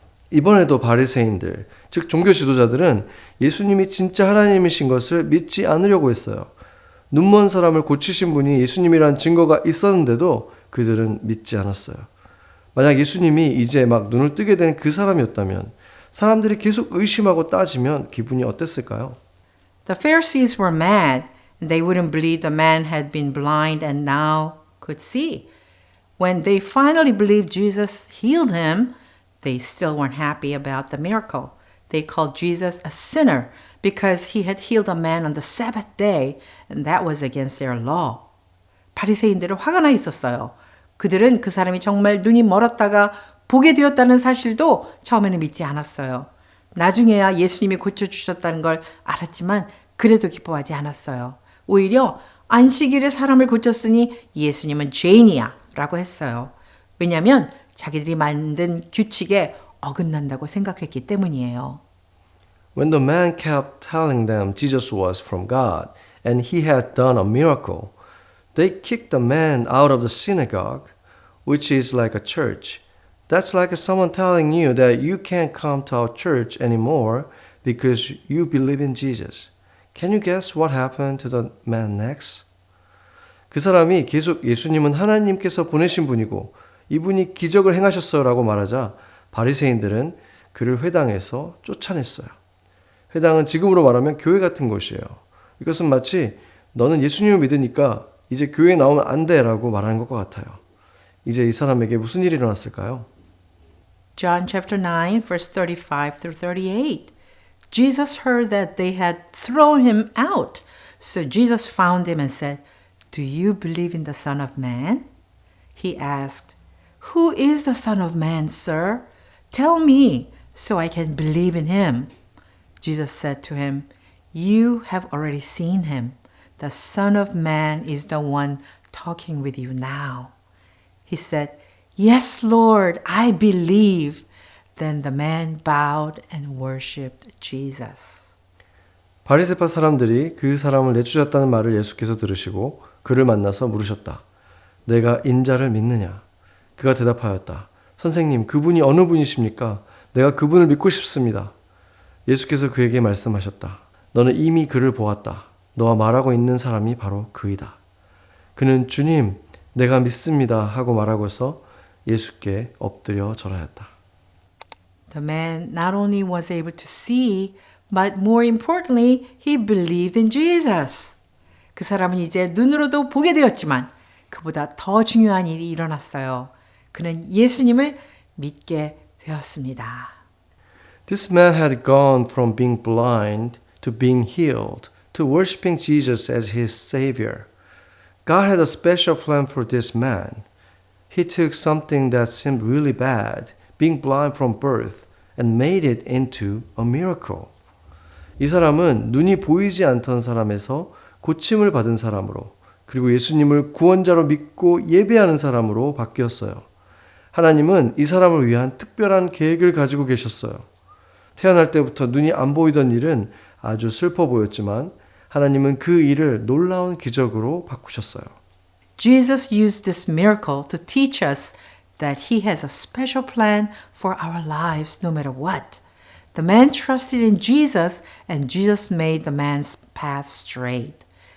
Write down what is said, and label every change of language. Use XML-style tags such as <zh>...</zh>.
<ko>이번에도 바리새인들, 즉 종교 지도자들은 예수님이 진짜 하나님이신 것을 믿지 않으려고 했어요. 눈먼 사람을 고치신 분이 예수님이란 증거가 있었는데도 그들은 믿지 않았어요. 만약 예수님이 이제 막 눈을 뜨게 된 그 사람이었다면 사람들이 계속 의심하고 따지면 기분이 어땠을까요?</ko> <en>The Pharisees were mad. They wouldn't believe the man had been blind and now could see. When they finally believed Jesus healed him, they still weren't happy about the miracle. They called Jesus a sinner because he had healed a man on the Sabbath day, and that was against their law.</en> <ko>바리새인들은 화가 나 있었어요. 그들은 그 사람이 정말 눈이 멀었다가 보게 되었다는 사실도 처음에는 믿지 않았어요. 나중에야 예수님이 고쳐주셨다는 걸 알았지만 그래도 기뻐하지 않았어요. 오히려 안식일에 사람을 고쳤으니 예수님은 죄인이야 라고 했어요. 왜냐하면 자기들이 만든 규칙에 어긋난다고 생각했기 때문이에요.</ko> <en>When the man kept telling them Jesus was from God and he had done a miracle, they kicked the man out of the synagogue, which is like a church. That's like someone telling you that you can't come to our church anymore because you believe in Jesus. Can you guess what happened to the man next?</en> <ko>그 사람이 계속 예수님은 하나님께서 보내신 분이고 이분이 기적을 행하셨어요 라고 말하자 바리새인들은 그를 회당에서 쫓아냈어요. 회당은 지금으로 말하면 교회 같은 곳이에요. 이것은 마치 너는 예수님을 믿으니까 이제 교회에 나오면 안 돼 라고 말하는 것과 같아요. 이제 이 사람에게 무슨 일이 일어났을까요?</ko> <en>John chapter 9, verse 35 through 38. Jesus heard that they had thrown him out. So Jesus found him and said, Do you believe in the Son of Man? He asked, Who is the Son of Man, sir? Tell me so I can believe in him. Jesus said to him, You have already seen him. The Son of Man is the one talking with you now. He said, Yes, Lord, I believe. Then the man bowed and worshipped Jesus.</en> <ko>바리새파 사람들이 그 사람을 내쫓았다는 말을 예수께서 들으시고 그를 만나서 물으셨다. 내가 인자를 믿느냐? 그가 대답하였다. 선생님, 그분이 어느 분이십니까? 내가 그분을 믿고 싶습니다. 예수께서 그에게 말씀하셨다. 너는 이미 그를 보았다. 너와 말하고 있는 사람이 바로 그이다. 그는 주님, 내가 믿습니다 하고 말하고서 예수께 엎드려 절하였다.</ko> <en>The man not only was able to see, but more importantly, he believed in Jesus.</en> <ko>그 사람은 이제 눈으로도 보게 되었지만 그보다 더 중요한 일이 일어났어요. 그는 예수님을 믿게 되었습니다.</ko> <en>This man had gone from being blind to being healed to worshiping Jesus as his savior. God had a special plan for this man. He took something that seemed really bad, being blind from birth, and made it into a miracle.</en> <ko>이 사람은 눈이 보이지 않던 사람에서 고침을 받은 사람으로 그리고 예수님을 구원자로 믿고 예배하는 사람으로 바뀌었어요. 하나님은 이 사람을 위한 특별한 계획을 가지고 계셨어요. 태어날 때부터 눈이 안 보이던 일은 아주 슬퍼 보였지만 하나님은 그 일을 놀라운 기적으로 바꾸셨어요.</ko> <en>Jesus used this miracle to teach us that he has a special plan for our lives no matter what. The man trusted in Jesus and Jesus made the man's path straight.</en>